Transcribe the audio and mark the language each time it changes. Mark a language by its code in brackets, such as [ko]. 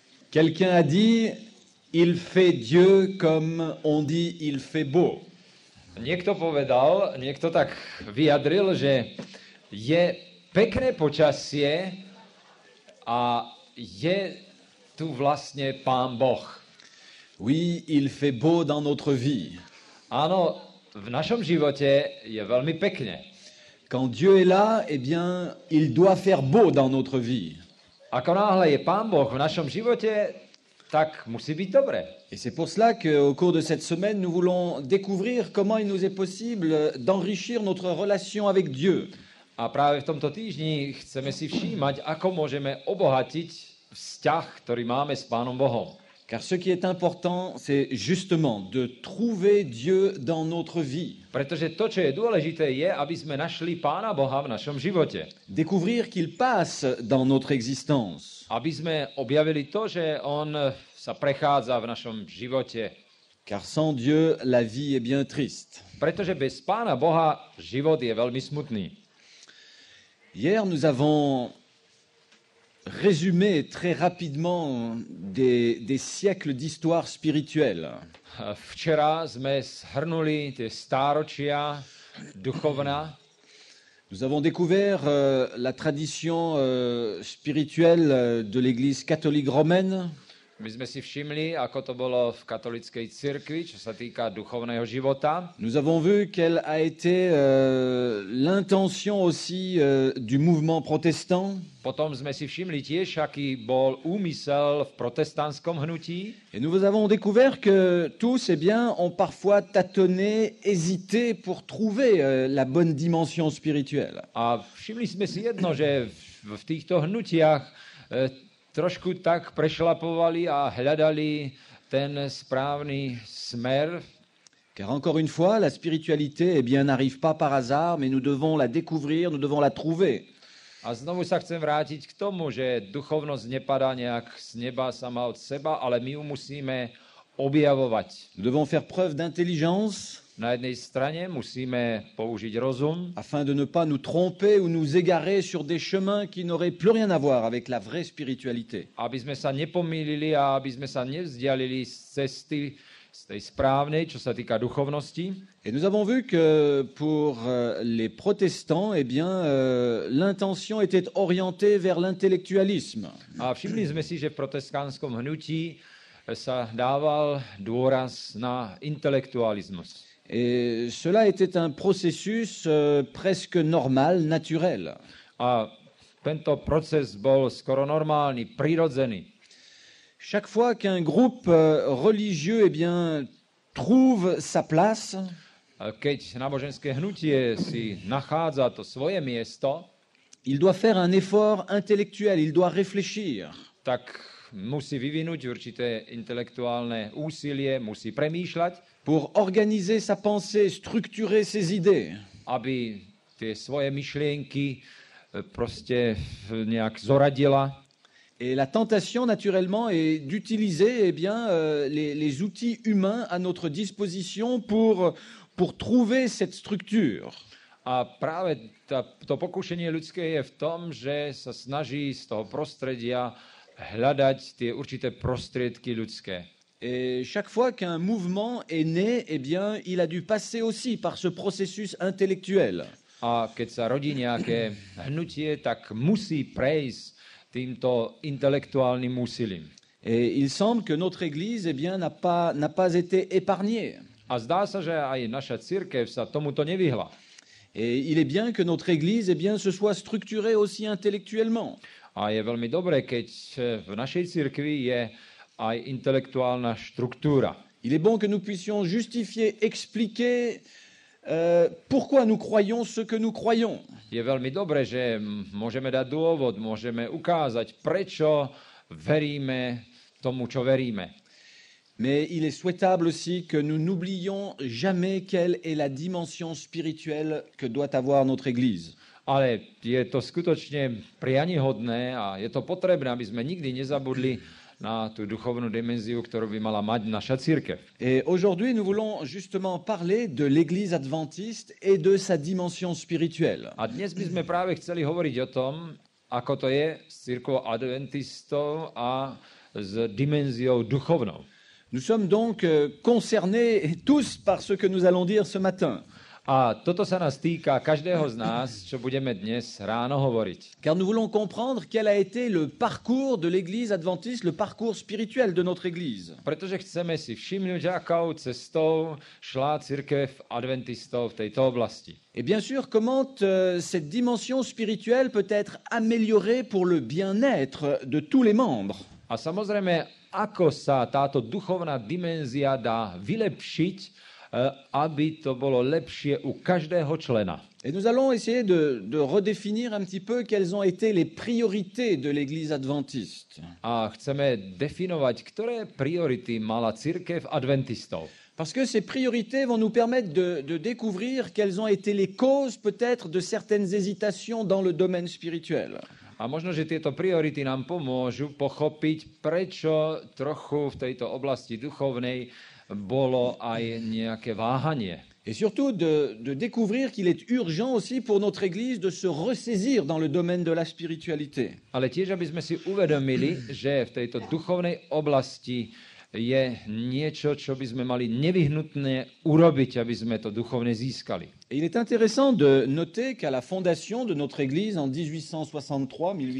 [fr] Quelqu'un a dit, il fait Dieu comme on dit, il fait beau. [sk] Niekto tak vyjadril, že je pekné počasie a je tu vlastne Pán Boh. [fr] Oui, il fait beau dans notre vie. [sk] Áno, v našom živote je veľmi pekne. [fr] Quand Dieu est là, eh bien, il doit faire beau dans notre vie. [sk] Ako náhle je Pán Boh v našom živote, tak musí byť dobre. [fr] Et c'est pour cela qu'au cours de cette semaine, nous voulons découvrir comment il nous est possible d'enrichir notre relation avec Dieu. [sk] A práve v tomto týždni chceme si všímať, ako môžeme obohatiť vzťah, ktorý máme s Pánom Bohom. [fr] Car ce qui est important, c'est justement de trouver Dieu dans notre vie. [sk] Pretože to, čo je dôležité, je, aby sme našli Pána Boha v našom živote. [fr] Découvrir qu'il passe dans notre existence. [sk] Aby sme objavili to, že on sa prechádza v našom živote. [fr] Car sans Dieu, la vie est bien triste. [sk] Pretože bez Pána Boha život je veľmi smutný. [fr] Hier, nous avons résumé très rapidement des siècles d'histoire spirituelle. [sk] Včera sme zhrnuli tie stáročia duchovná. [fr] Nous avons découvert la tradition spirituelle de l'Église catholique romaine. [sk] My sme si všimli, ako to bolo v katolíckej cirkvi, čo sa týka duchovného života. [fr] Nous avons vu quelle a été l'intention aussi du mouvement protestant. [sk] Potom sme si všimli tiež, aký bol úmysel v protestantskom hnutí. [fr] Et nous avons découvert que tous, eh bien, ont parfois tâtonné, hésité pour trouver la bonne dimension spirituelle. [sk] A všimli sme si jedno, že v týchto hnutiach trošku tak prešlapovali a hľadali ten správny smer. [fr] Car encore une fois, la spiritualité, eh bien, n'arrive pas par hasard, mais nous devons la découvrir, nous devons la trouver. [sk] A znovu sa chcem vrátiť k tomu, že duchovnosť nepadá nejak z neba sama od seba, ale my ju musíme objavovať. [fr] Nous devons faire preuve d'intelligence. [sk] Na jednej strane musíme použiť rozum, [fr] afin de ne pas nous tromper ou nous égarer sur des chemins qui n'auraient plus rien à voir avec la vraie spiritualité. [sk] Aby sme sa nepomýlili a aby sme sa nevzdialili z cesty, z tej správnej, čo sa týka duchovnosti. [fr] Et nous avons vu que pour les protestants, eh bien, l'intention était orientée vers l'intellectualisme. [sk] A všimli sme si, že v protestantskom hnutí sa dával dôraz na intelektualizmus. [fr] Et cela était un processus presque normal, naturel. [sk] A tento proces bol skoro normálny, prirodzený. [fr] Chaque fois qu'un groupe religieux, eh bien, trouve sa place, [sk] keď náboženské hnutie si nachádza to svoje miesto, [fr] il doit faire un effort intellectuel, il doit réfléchir. [sk] Tak musí vyvinúť určité intelektuálne úsilie, musí premýšľať, [fr] pour organiser sa pensée, structurer ses idées. [sk] Aby tie svoje myšlienky proste nejak zoradila. [fr] Et la tentation, naturellement, est d'utiliser eh bien, les outils humains à notre disposition pour trouver cette structure. [sk] A práve to pokušenie ľudské je v tom, že sa snaží z toho prostredia hľadať tie určité prostriedky ľudské. [fr] Et chaque fois qu'un mouvement est né, eh bien, il a dû passer aussi par ce processus intellectuel. [sk] A keď sa rodí nejaké hnutie, tak musí prejsť týmto intelektuálnym úsilím. [fr] Et il semble que notre Église, eh bien, n'a pas été épargnée. [sk] A zdá sa, že aj naša cirkev sa tomuto nevyhla. [fr] Et il est bien que notre Église, eh bien, se soit structurée aussi intellectuellement. [sk] A je veľmi dobré, keď v našej cirkvi je aj intelektuálna štruktúra. [fr] Il est bon que nous puissions justifier, expliquer pourquoi nous croyons ce que nous croyons. [sk] Je veľmi dobré, že môžeme dať dôvod, môžeme ukázať, prečo veríme tomu, čo veríme. [fr] Mais il est souhaitable aussi que nous n'oublions jamais quelle est la dimension spirituelle que doit avoir notre Église. [sk] Ale je to skutočne prianihodné a je to potrebné, aby sme nikdy nezabudli na tú duchovnú dimenziu, ktorú by mala mať naša cirkev. [fr] Et aujourd'hui, nous voulons justement parler de l'Église adventiste et de sa dimension spirituelle. [sk] A dnes by sme práve chceli hovoriť o tom, ako to je s církvou adventistov a s dimenziou duchovnou. [fr] Nous sommes donc concernés tous par ce que nous allons dire ce matin. [sk] A toto sa nás týka každého z nás, čo budeme dnes ráno hovoriť. [fr] Car nous voulons comprendre quel a été le parcours de l'Église adventiste, le parcours spirituel de notre Église. [sk] Pretože chceme si všimnúť, akou cestou šla cirkev adventistov v tejto oblasti. [fr] Et bien sûr, comment cette dimension spirituelle peut être améliorée pour le bien-être de tous les membres. [sk] A samozrejme, ako sa táto duchovná dimenzia dá vylepšiť, aby to bolo lepšie u každého člena. [fr] Et nous allons essayer de redéfinir un petit peu quelles ont été les priorités de l'Église adventiste. [sk] A chceme definovať, ktoré priority mala cirkev adventistov. [fr] Parce que ces priorités vont nous permettre de découvrir quelles ont été les causes peut-être de certaines hésitations dans le domaine spirituel. [sk] A možno, že tieto priority nám pomôžu pochopiť, prečo trochu v tejto oblasti duchovnej bolo aj nejaké váhanie. [fr] Et surtout de découvrir qu'il est urgent aussi pour notre Église de se ressaisir dans le domaine de la spiritualité. [sk] Ale tiež, aby sme si uvedomili, že v tejto duchovnej oblasti je niečo, čo by sme mali nevyhnutne urobiť, aby sme to duchovne získali. [fr] Et il est intéressant de noter qu'à la fondation de notre Église en 1863,